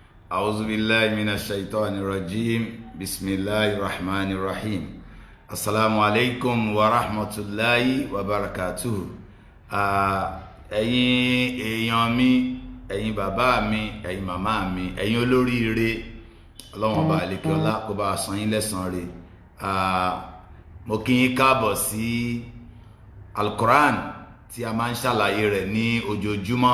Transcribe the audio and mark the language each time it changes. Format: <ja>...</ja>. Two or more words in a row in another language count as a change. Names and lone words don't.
<ar>أعوذ بالله من الشيطان الرجيم بسم الله الرحمن الرحيم السلام عليكم ورحمة الله وبركاته.</ar> <yo>ẹ̀yin èèyàn mi, ẹ̀yin bàbá mi, ẹ̀yin màmá mi, ẹ̀yin olóríire, Ọlọ́run Ọba àlékíọlá kó bá san yín lẹ́san rẹ̀. Mo kí yín káàbọ̀ sí Al-Quran tí a máa ń ṣàlàyé rẹ̀ ní ojoojúmọ́.</yo>